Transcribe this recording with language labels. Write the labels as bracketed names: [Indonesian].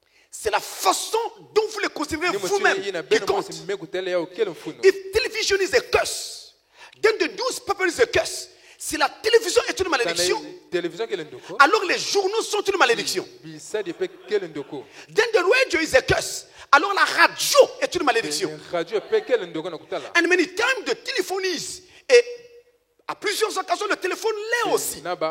[French] C'est la façon dont vous les considérez vous-même qui compte. [English] If television is a curse, then the newspaper is a curse. [French] Si la télévision est une malédiction, alors les journaux sont une malédiction. [English] Then the radio is a curse. [French] Alors la radio est une malédiction. [English] And many times the telephone is. [French] Et à plusieurs occasions, le téléphone l'est aussi.